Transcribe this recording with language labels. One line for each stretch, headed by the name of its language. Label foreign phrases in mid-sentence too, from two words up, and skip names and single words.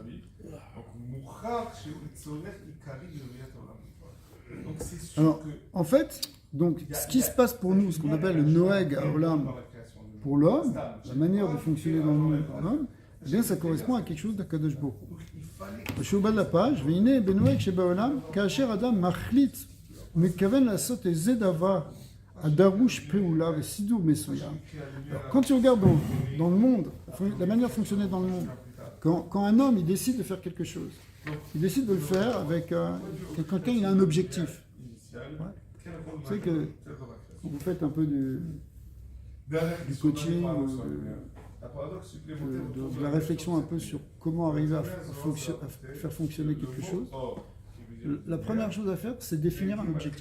French: Alors, en fait, donc, ce qui se passe pour nous, ce qu'on appelle le
Hebrew: נוהג העולם
French: pour l'homme, la manière de fonctionner dans le monde pour l'homme, eh bien, ça correspond à quelque chose d'Akadosh Baruch Hu. Je suis au bas de la page.
Hebrew: והנה בנוהג שבעולם, כאשר אדם מחליט ומתכוון לעשות איזה דבר הדרוש פעולה וסידור מסוים.
French: Quand tu regardes dans le monde, la manière de fonctionner dans le monde, quand un homme il décide de faire quelque chose, il décide de le faire avec quelqu'un qui a un objectif. Ouais. Vous savez que quand vous faites un peu du coaching, de la réflexion un peu sur comment arriver à faire fonctionner quelque chose, la première chose à faire, c'est définir un objectif.